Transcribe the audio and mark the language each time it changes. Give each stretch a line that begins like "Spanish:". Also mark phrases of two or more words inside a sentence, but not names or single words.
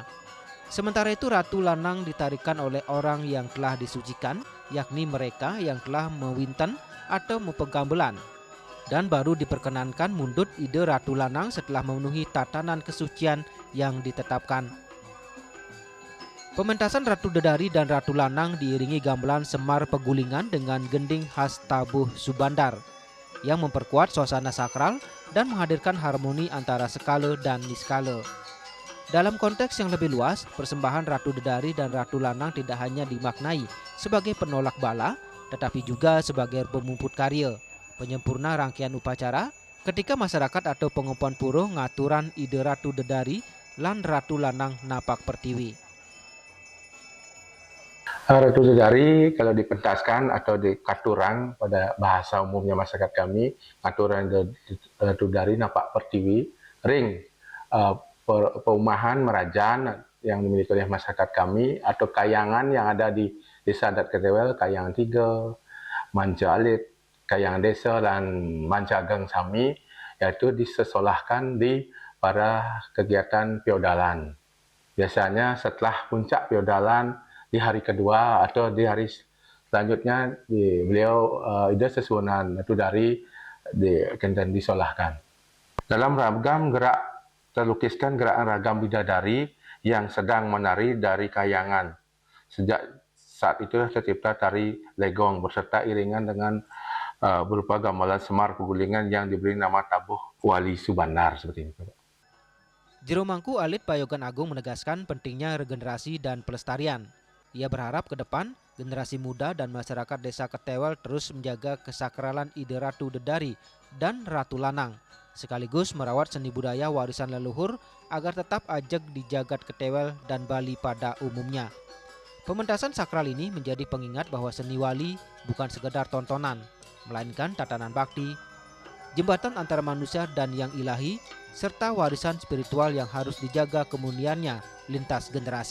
Indonesian: Sementara itu Ratu Lanang ditarikan oleh orang yang telah disucikan, yakni mereka yang telah mewinten atau mempenggambelan. Dan baru diperkenankan mundut ide Ratu Lanang setelah memenuhi tatanan kesucian yang ditetapkan. Pementasan Ratu Dedari dan Ratu Lanang diiringi gamelan Semar Pegulingan dengan gending khas Tabuh Subandar yang memperkuat suasana sakral dan menghadirkan harmoni antara skala dan niskala. Dalam konteks yang lebih luas, persembahan Ratu Dedari dan Ratu Lanang tidak hanya dimaknai sebagai penolak bala, tetapi juga sebagai pemuput karya, penyempurna rangkaian upacara, ketika masyarakat atau Pengempon Pura
Balinese: ngaturan ide Ratu Dedari lan Ratu Lanang napak pertiwi.
Indonesian: Ratu Dedari kalau dipentaskan atau dikaturang pada bahasa umumnya masyarakat kami,
Balinese: aturan Ratu Dedari napak pertiwi, ring perumahan merajaan
Indonesian: yang dimiliki oleh masyarakat kami atau kayangan yang ada di Desa Adat Ketewel, Kayangan 3, Manja Alit, Kayangan Desa dan Manja Geng Sami, yaitu disesolahkan di para kegiatan feodalan. Biasanya setelah puncak feodalan di hari kedua atau di hari selanjutnya beliau ide sesuunan Ratu Dedari disolahkan. Dalam ragam gerak terlukiskan gerakan ragam bidadari yang sedang menari dari kayangan. Sejak saat itu tercipta tari legong berserta iringan dengan berupa gamelan Semar Pegulingan yang diberi nama Tabuh Wali Subandar seperti itu. Jero Mangku Alit Payogan Agung menegaskan pentingnya regenerasi dan pelestarian. Ia berharap ke depan generasi muda dan masyarakat Desa Ketewel terus menjaga kesakralan ide Ratu Dedari dan Ratu Lanang, sekaligus merawat seni budaya warisan leluhur agar tetap ajeg di jagat Ketewel dan Bali pada umumnya. Pementasan sakral ini menjadi pengingat bahwa seni wali bukan sekedar tontonan, melainkan tatanan bakti, jembatan antara manusia dan yang ilahi, serta warisan spiritual yang harus dijaga kemuniannya lintas generasi.